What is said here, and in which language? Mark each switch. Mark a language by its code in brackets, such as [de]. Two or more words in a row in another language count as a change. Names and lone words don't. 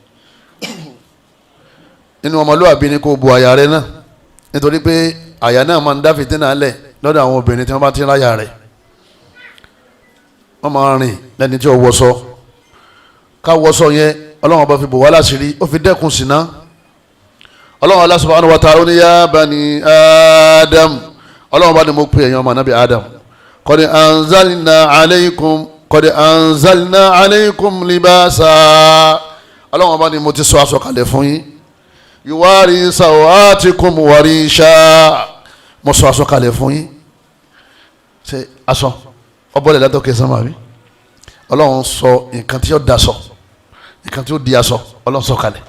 [yo] nínú ọmọlúwàbí ni kò bo àyà rẹ náà nítorí pé àyà náà máa ń dá fìtínà lẹ̀ lọ́dọ̀ àwọn obìnrin tí wọ́n bá ti ń ráyà rẹ̀. wọ́n máa rìn lẹ́ni tí ó wọṣọ ká wọṣọ yẹn Ọlọ́run bá fi bò wá láṣìírí ó fi dẹ́kun ṣìnà. Ọlọ́run Allah [ar] سبحانه وتعالى [yo] ní [ar] يا بني آدم [yo] Ọlọ́run bá ní mo pè èèyàn ọmọ anábì Adam [ar] قد أنزلنا عليكم لباسا [yo] Ọlọ́run bá ní mo ti sọ aṣọ kalẹ̀ fún yín [ar] يواري سوآتكم وريشا [yo] mo sọ aṣọ kalẹ̀ fún yín ṣe aṣọ ọbọ̀lẹ̀ látọ̀kẹ́ sánmà bí Ọlọ́run sọ nǹkan tí ó daṣọ nǹkan tí ó di aṣọ Ọlọ́run sọ kalẹ̀.